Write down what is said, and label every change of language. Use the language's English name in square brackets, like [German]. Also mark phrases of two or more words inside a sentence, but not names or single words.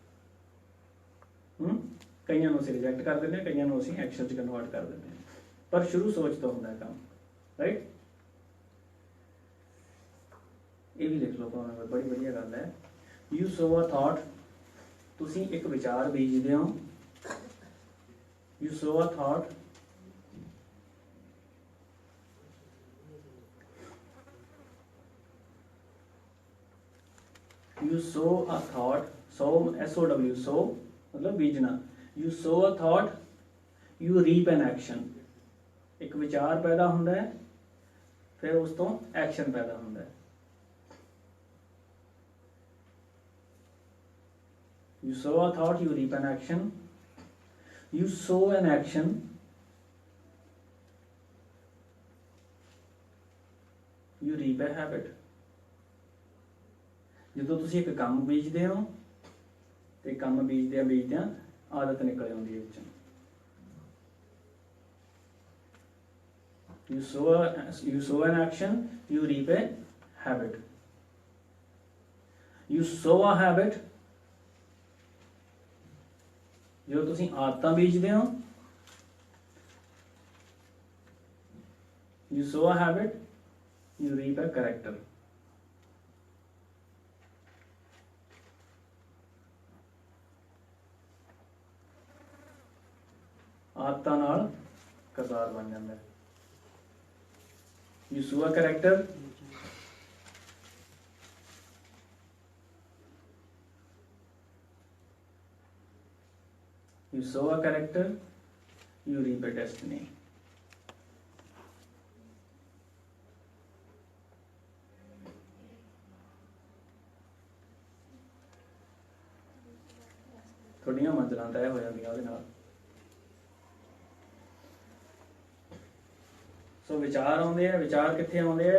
[Punjabi] ਕਈਆਂ ਨੂੰ ਅਸੀਂ ਰਿਜੈਕਟ ਕਰ ਦਿੰਦੇ ਹਾਂ, ਕਈਆਂ ਨੂੰ ਅਸੀਂ ਐਕਸ਼ਨ 'ਚ ਕਨਵਰਟ ਕਰ ਦਿੰਦੇ ਹਾਂ। ਪਰ ਸ਼ੁਰੂ ਸੋਚ ਤੋਂ ਹੁੰਦਾ ਕੰਮ, ਰਾਈਟ? ਇਹ ਵੀ ਲਿਖ ਲਓ ਭਾਵੇਂ, ਬੜੀ ਵਧੀਆ ਗੱਲ ਹੈ। [English] you sow a thought, [Punjabi] ਤੁਸੀਂ ਇੱਕ ਵਿਚਾਰ ਬੀਜਦੇ ਹੋ। [English] you sow a thought, you sow a thought, sow SOW, sow [Hindi] मतलब बीजना। [English] you sow a thought, you reap an action। [Hindi] एक विचार पैदा होता है, फिर उस तो एक्शन पैदा होता है। [English] you sow a thought, you reap an action। you sow an action, you reap a habit। [Punjabi] ਜਦੋਂ ਤੁਸੀਂ ਇੱਕ ਕੰਮ ਬੀਜਦੇ ਹੋ ਤੇ ਕੰਮ ਬੀਜਦਿਆਂ ਆਦਤ ਨਿਕਲ ਆਉਂਦੀ ਹੈ ਵਿੱਚੋਂ। [English] you sow an action, you reap a habit। you sow a habit, [Punjabi] ਜਦੋਂ ਤੁਸੀਂ ਆਦਤਾਂ ਬੀਜਦੇ ਹੋ। [English] you sow a habit, you reap a character। [Punjabi] ਆਦਤਾਂ ਨਾਲ ਕਰਤਾਰ ਬਣ ਜਾਂਦਾ ਹੈ। [English] you sow a character, you sow a character, you reap a destiny। [Punjabi] ਤੁਹਾਡੀਆਂ ਮੰਜ਼ਿਲਾਂ ਤੈਅ ਹੋ ਜਾਂਦੀਆਂ ਉਹਦੇ ਨਾਲ। ਸੋ ਵਿਚਾਰ ਆਉਂਦੇ ਆ, ਵਿਚਾਰ ਕਿੱਥੇ ਆਉਂਦੇ ਆ?